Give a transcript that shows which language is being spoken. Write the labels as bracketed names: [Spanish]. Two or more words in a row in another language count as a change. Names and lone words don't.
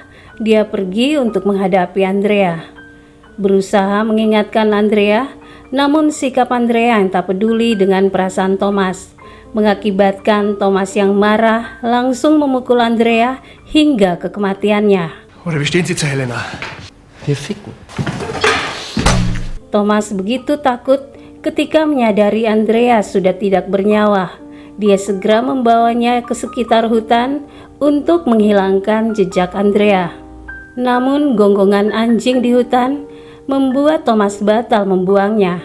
[Indonesian] Dia pergi untuk menghadapi Andrea, berusaha mengingatkan Andrea, namun sikap Andrea yang tak peduli dengan perasaan Thomas mengakibatkan Thomas yang marah langsung memukul Andrea hingga ke kematiannya. [German] Oder wie stehen Sie zu Helena? Wir ficken. [Indonesian] Thomas begitu takut ketika menyadari Andrea sudah tidak bernyawa. Dia segera membawanya ke sekitar hutan untuk menghilangkan jejak Andrea. Namun gonggongan anjing di hutan membuat Thomas batal membuangnya.